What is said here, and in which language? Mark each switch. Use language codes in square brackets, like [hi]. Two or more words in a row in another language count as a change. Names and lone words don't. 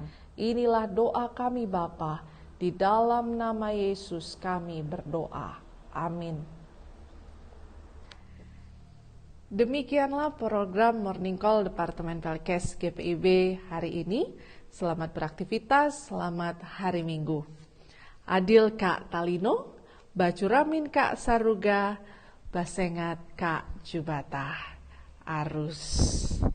[id] Inilah doa kami Bapa, di dalam nama Yesus kami berdoa. Amin. Demikianlah program Morning Call Departemen Pelkes GPIB hari ini. Selamat beraktivitas, selamat hari Minggu. [knx] Adil Kak Talino, Bacuramin Kak Saruga, Basengat Kak Jubata. Arus.